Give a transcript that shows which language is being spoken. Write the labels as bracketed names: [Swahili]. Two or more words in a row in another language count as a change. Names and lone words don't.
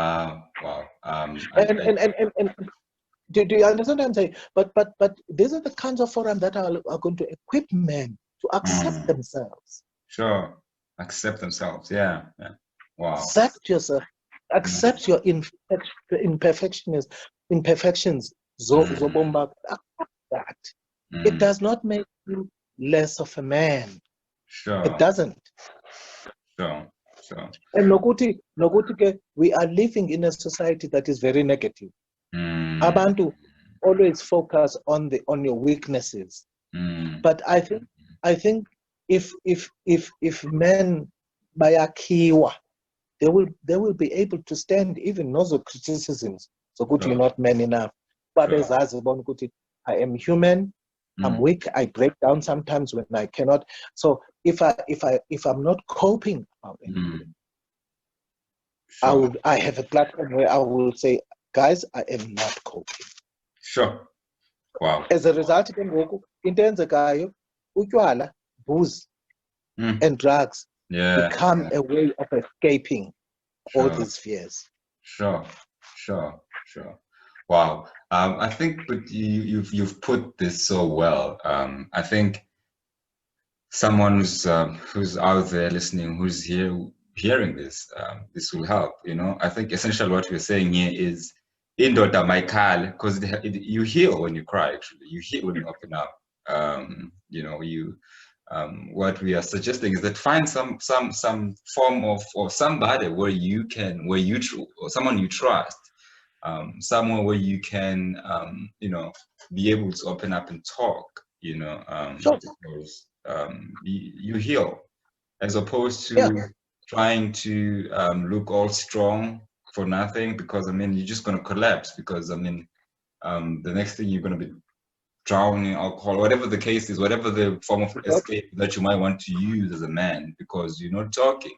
[English] And do you understand what I'm saying? But these are the kinds of forums that are going to equip men to accept themselves. Sure. Accept themselves. Yeah. Wow. Accept yourself. Accept your imperfections. [Xhosa] zobomi bakho, [English] that it does not make you less of a man. Sure. It doesn't. Sure. [Xhosa] And nokuthi ke, [English] we are living in a society that is very negative. Abantu always focus on your weaknesses. But I think if men bayakhiwa, they will be able to stand even those criticisms. So good, you're not man enough. But as I am human, I'm weak, I break down sometimes when I cannot. So if I'm not coping about anything, I have a platform where I will say, guys, I am not coping. Sure. Wow. As a result, [Xhosa] into eyenzekayo, utywala, [English] booze, and drugs become a way of escaping all these fears. Sure. Wow. I think, but you've put this so well. I think someone who's out there listening, who's hearing this, this will help. I think essentially what we're saying here is [Xhosa] indoda maikale, [English] because you heal when you cry. Actually, you heal when you open up. What we are suggesting is that find some form of, or somebody or someone you trust, somewhere where you can be able to open up and talk, because you heal, as opposed to trying to look all strong for nothing, because you're just going to collapse, because the next thing you're going to be drowning in alcohol, whatever the case is, whatever the form of escape that you might want to use as a man, because you're not talking.